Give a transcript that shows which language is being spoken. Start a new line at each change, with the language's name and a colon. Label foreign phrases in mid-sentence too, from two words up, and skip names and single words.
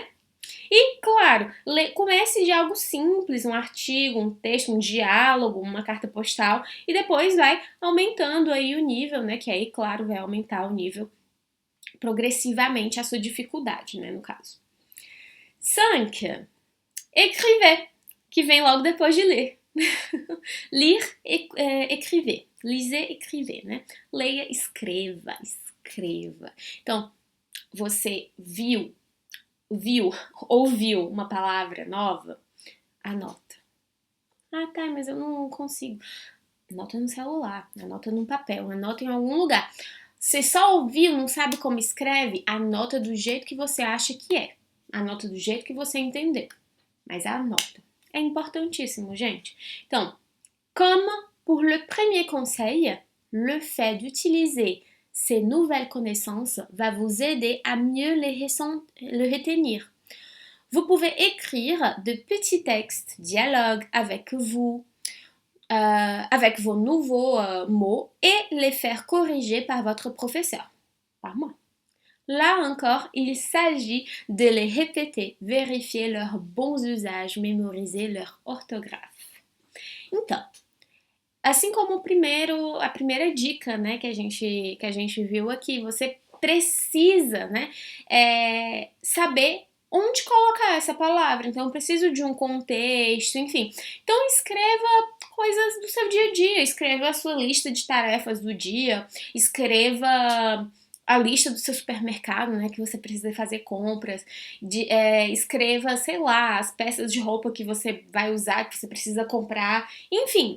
Portuguese: E, claro, comece de algo simples, um artigo, um texto, um diálogo, uma carta postal, e depois vai aumentando aí o nível, né? Que aí, claro, vai aumentar o nível progressivamente a sua dificuldade, né, no caso. 5. Écrivez, que vem logo depois de ler.
French: Lire, écrivez. Lisez, écrivez,
Portuguese: né? Leia, escreva. Então, você ouviu uma palavra nova, anota. Ah, tá, mas eu não consigo. Anota no celular, anota num papel, anota em algum lugar. Você só ouviu, não sabe como escreve? Anota do jeito que você acha que é. Anota do jeito que você entender. Mas anota. É importantíssimo, gente. Então,
French: comme pour le premier conseil, le fait d'utiliser ces nouvelles connaissances va vous aider à mieux le retenir. Vous pouvez écrire de petits textes, dialogues avec vous, avec vos nouveaux mots et les faire corriger par votre professeur, par moi. Là encore, il s'agit de les répéter, vérifier leurs bons usages, mémoriser leur orthographe.
Portuguese: Então, assim como a primeira dica, né, que a gente viu aqui, você precisa, né, saber onde colocar essa palavra. Então, eu preciso de um contexto, enfim. Então, escreva coisas do seu dia a dia, escreva a sua lista de tarefas do dia, escreva a lista do seu supermercado, né, que você precisa fazer compras, escreva, sei lá, as peças de roupa que você vai usar, que você precisa comprar, enfim.